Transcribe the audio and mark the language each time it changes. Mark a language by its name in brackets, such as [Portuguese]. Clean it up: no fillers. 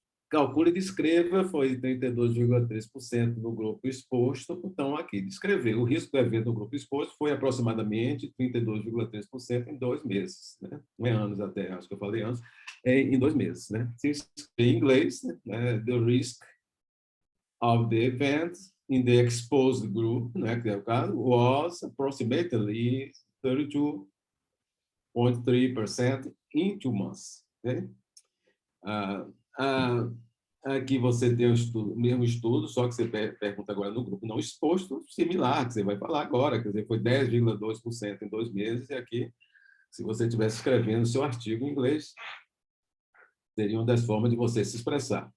[Portuguese] Calcule e descreva, foi 32,3% no grupo exposto. Então, aqui, descrever. O risco do evento no grupo exposto foi aproximadamente 32,3% em 2 meses. Né? Não é anos até, acho que eu falei anos, em 2 meses. Né? Se escrever em inglês, né? [English] The risk of the event in the exposed group, né? [Portuguese] Que é o caso, [English] was approximately 32,3% in 2 months. Okay? [Portuguese] Aqui você tem o mesmo estudo, só que você pergunta agora no grupo não exposto, similar, que você vai falar agora, quer dizer, foi 10,2% em 2 meses, e aqui, se você estivesse escrevendo o seu artigo em inglês, seria uma das formas de você se expressar.